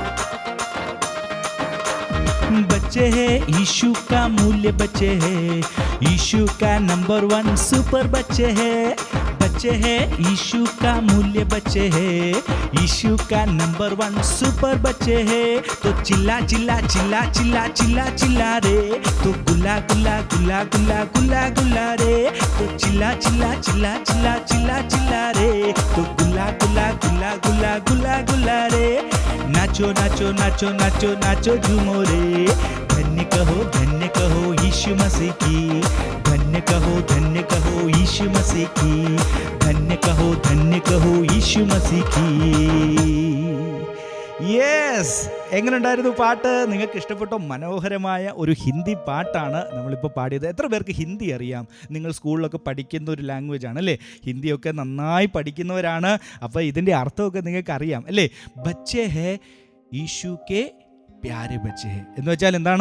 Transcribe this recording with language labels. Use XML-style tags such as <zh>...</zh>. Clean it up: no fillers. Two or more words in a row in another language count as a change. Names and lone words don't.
<hi>बच्चे हैं यीशु का मूल्य बच्चे हैं, यीशु का नंबर 1 सुपर बच्चे हैं यीशु का मूल्य बच्चे हैं यीशु का नंबर 1 सुपर बच्चे हैं तो चिल्ला चिल्ला चिल्ला चिल्ला चिल्ला चिल्ला रे तो गुल्ला गुल्ला गुल्ला गुल्ला गुल्ला गुल्ला रे तो चिल्ला चिल्ला चिल्ला चिल्ला चिल्ला चिल्ला रे तो गुल्ला गुल्ला गुल्ला गुल्ला गुल्ला गुल्ला रे नाचो नाचो नाचो नाचो नाचो झूमो रे धन्य कहो यीशु मसीह की धन्य कहो यीशु मसीह की धन्य कहो यीशु मसीह की</hi> <ml>യെസ് എങ്ങനെയുണ്ടായിരുന്നു പാട്ട്? നിങ്ങൾക്ക് ഇഷ്ടപ്പെട്ടോ? മനോഹരമായ ഒരു ഹിന്ദി പാട്ടാണ് നമ്മളിപ്പോൾ പാടിയത്. എത്ര പേർക്ക് ഹിന്ദി അറിയാം? നിങ്ങൾ സ്കൂളിലൊക്കെ പഠിക്കുന്ന ഒരു ലാംഗ്വേജ് ആണ് അല്ലേ? ഹിന്ദിയൊക്കെ നന്നായി പഠിക്കുന്നവരാണ്. അപ്പോൾ ഇതിൻ്റെ അർത്ഥമൊക്കെ നിങ്ങൾക്ക് അറിയാം അല്ലേ?</ml> <hi>बच्चे हैं ईशु के प्यारे बच्चे हैं</hi> <ml>എന്ന് വെച്ചാൽ എന്താണ്?</ml>